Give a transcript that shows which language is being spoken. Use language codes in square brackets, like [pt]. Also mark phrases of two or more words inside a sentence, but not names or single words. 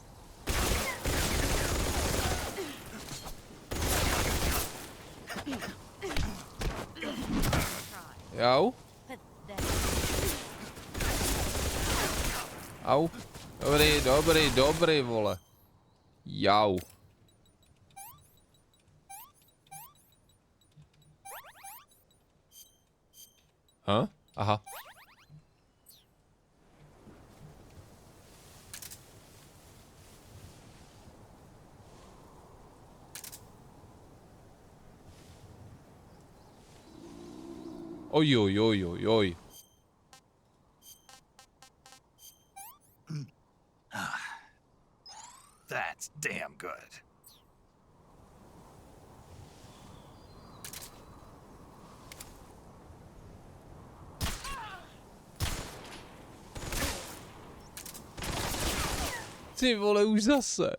[cs] Jau. Au. Dobrý, dobrý, dobrý, vole. Jau. Aha. Oj, oj, oj, oj, oj. [en] That's damn good. [cs] Ty vole, už zase.